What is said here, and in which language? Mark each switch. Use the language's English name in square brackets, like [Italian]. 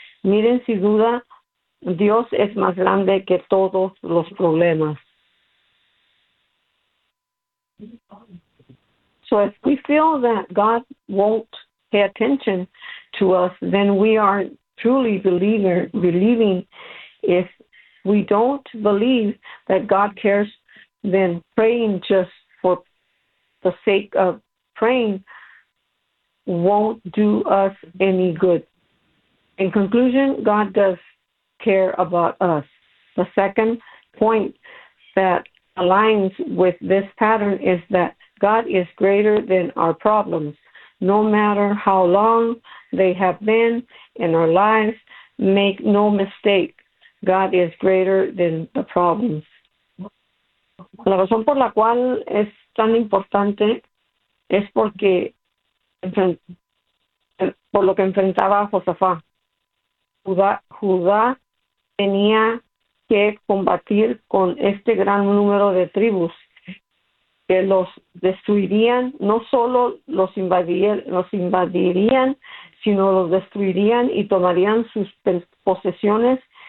[Spanish] Miren, sin duda, Dios es más grande que todos los problemas. [English] So if we feel that God won't pay attention to us, then we are truly believing. If we don't believe that God cares, then praying just for the sake of praying won't do us any good. In conclusion, God does care about us. The second point that aligns with this pattern is that God is greater than our problems. No matter how long they have been in our lives, make no mistake, God is greater than the problems. [Spanish] La razón por la cual es tan importante es porque, por lo que enfrentaba Josafá. Judá tenía que combatir con este gran número de tribus que los destruirían, no solo los invadirían, sino los destruirían y tomarían sus posesiones.